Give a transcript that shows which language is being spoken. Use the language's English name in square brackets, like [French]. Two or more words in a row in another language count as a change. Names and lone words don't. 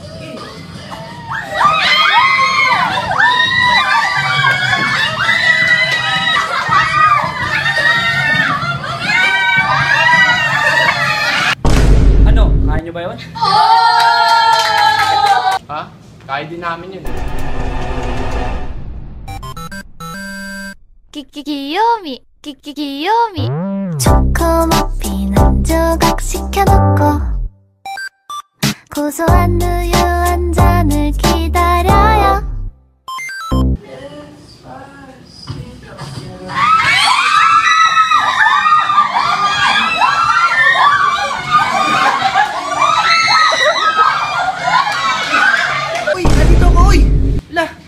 [Filipino] Ano? Kaya nyo ba yun? Ha? Kaya din namin yun. [Korean] 귀요미 귀요미 초코머핀 한 조각 시켜놓고 고소한 우유 한 잔을 기다려요. [Filipino] Uy! Nandito ako! Uy! La!